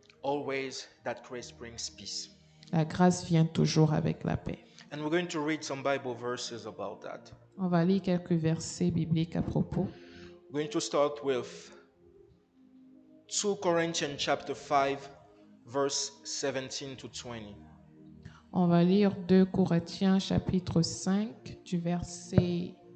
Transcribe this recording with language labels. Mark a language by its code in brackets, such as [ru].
[en] Always that grace brings peace. [fr] La grâce vient toujours avec la paix. [en] And we're going to read some Bible verses about that. [fr] On va lire quelques versets bibliques à propos. [en] We're going to start with 2 Corinthians chapter 5, verse 17 to 20. [fr] On va lire 2 Corinthiens chapitre 5 du verset